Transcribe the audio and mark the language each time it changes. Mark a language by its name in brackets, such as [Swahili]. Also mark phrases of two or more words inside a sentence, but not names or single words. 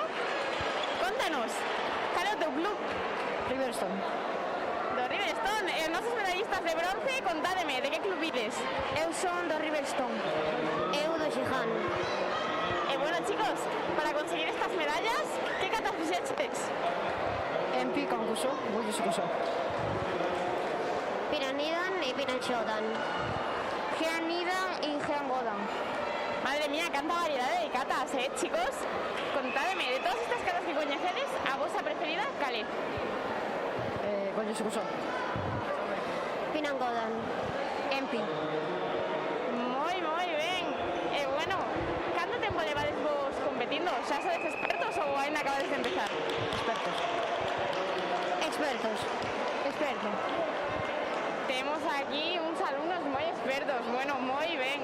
[Galician] Contanos, cal é o teu club? Riverstone. Do Riverstone. E os nosos medallistas de bronce, contádeme, de que club ides? Eu son do Riverstone. Eu do Xiján. E bueno, chicos, para conseguir estas medallas, que kata fixeches? Empi, Kankuso, Goju-Sukuso. Piranidan y Pinanchodan. Geanidan y Geangodan. Madre mía, canta variedade de catas, chicos? Contádeme, de todas estas catas que coñecedes, a vosa preferida, cale? Goju-Sukuso. Pinangodan. Empi. Moi ben. E bueno, canto tempo levades vos competindo? Xa sodes expertos ou ainda acabades de empezar? Expertos. Expertos. Temos aquí uns alumnos moi expertos, bueno, moi ben.